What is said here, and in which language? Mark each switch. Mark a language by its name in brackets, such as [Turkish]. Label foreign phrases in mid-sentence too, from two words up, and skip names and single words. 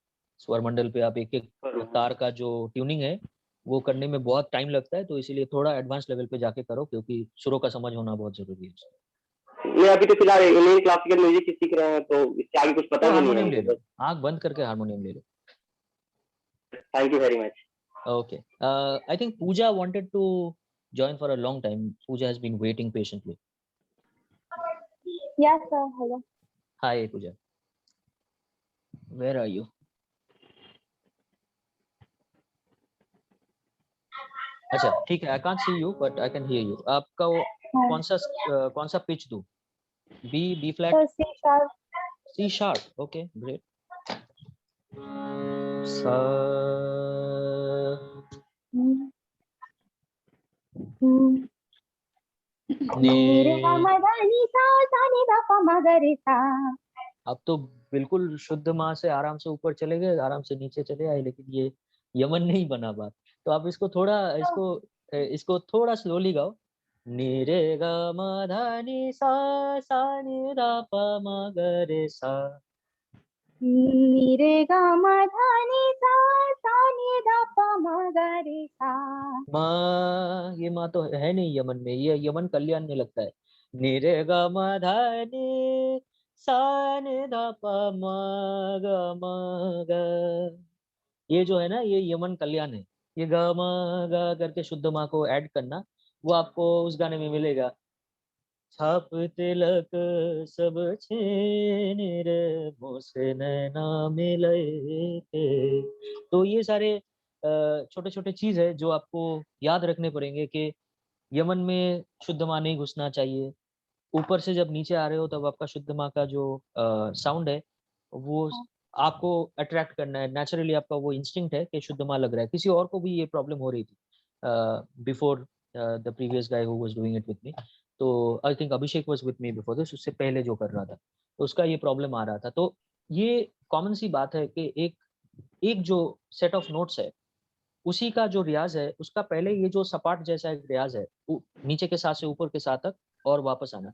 [Hindi] स्वर मंडल पे आप एक एक तार का जो ट्यूनिंग है वो करने में बहुत टाइम लगता है, तो इसीलिए थोड़ा एडवांस लेवल पे जाके करो, क्योंकि सुरों का समझ होना बहुत जरूरी है। मैं अभी तो फिलहाल इंडियन क्लासिकल म्यूजिक ही सीख रहे हैं, तो इसके आगे कुछ पता तो भी नहीं है हारमोनियम ले मुझे। लो, आंख बंद करके हारमोनियम ले लो। [English] Thank you very much. Okay. I think Pooja wanted to join for a long time. Pooja has been waiting patiently. Yes, sir. Hello. Hi, Pooja. Where are you? [Hindi] अच्छा, ठीक है। [English] I can't see you, but I can hear you. [Hindi] आपका वो कौन सा pitch दूँ? [English] B flat? So C sharp. C sharp. Okay, great. [Hindi] सा अब तो बिल्कुल शुद्ध माँ से आराम से ऊपर चले गए, आराम से नीचे चले आए, लेकिन ये यमन नहीं बना बात। तो आप इसको थोड़ा स्लोली गाओ। नी रे ग म ध नि सा सा नि ध प म ग रे सा। नी रे ग म ध नि सा सा नि ध प म ग रे सा। माँ, ये माँ तो है नहीं यमन में, ये यमन कल्याण में लगता है। नी रे ग म ध नि सा नि ध प म ग म ग। ये जो है ना, ये यमन कल्याण है। ये ग म ग करके शुद्ध माँ को ऐड करना, वो आपको उस गाने में मिलेगा। छाप तिलक सब छीन रे मोसे नैना मिले थे। तो ये सारे छोटे छोटे चीज है जो आपको याद रखने पड़ेंगे कि यमन में शुद्ध माँ नहीं घुसना चाहिए। ऊपर से जब नीचे आ रहे हो तब आपका शुद्ध माँ का जो साउंड है वो आपको अट्रैक्ट करना है। नेचुरली आपका वो इंस्टिंक्ट है कि शुद्ध माँ लग रहा है। किसी और को भी ये प्रॉब्लम हो रही थी [English] before the previous guy who was doing it with me. [Hindi] तो [English] I think Abhishek was with me before this, [Hindi] उससे पहले जो कर रहा था, तो उसका ये प्रॉब्लम आ रहा था। तो ये कॉमन सी बात है कि एक जो [English] set of notes [Hindi] है उसी का जो रियाज है उसका पहले ये जो सपाट जैसा एक रियाज है नीचे के साथ से ऊपर के साथ तक और वापस आना।